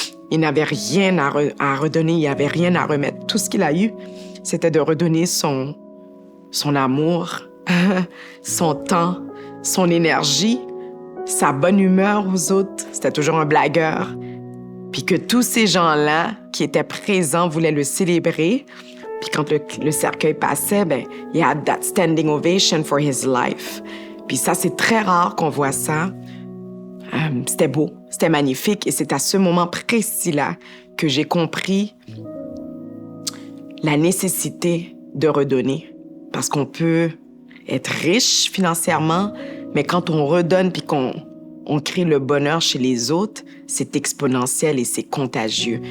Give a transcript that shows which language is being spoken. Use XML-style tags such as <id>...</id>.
<fr>Il n'avait rien à redonner, il n'avait rien à remettre. Tout ce qu'il a eu, c'était de redonner son amour, son temps, son énergie, sa bonne humeur aux autres. C'était toujours un blagueur. Puis que tous ces gens-là qui étaient présents voulaient le célébrer. Puis quand le cercueil passait, il y a</fr> <en>that standing ovation for his life.</en> <fr>Puis ça, c'est très rare qu'on voit ça. C'était beau, c'était magnifique. Et c'est à ce moment précis-là que j'ai compris la nécessité de redonner. Parce qu'on peut être riche financièrement, mais quand on redonne puis qu'on crée le bonheur chez les autres, c'est exponentiel et c'est contagieux.</fr>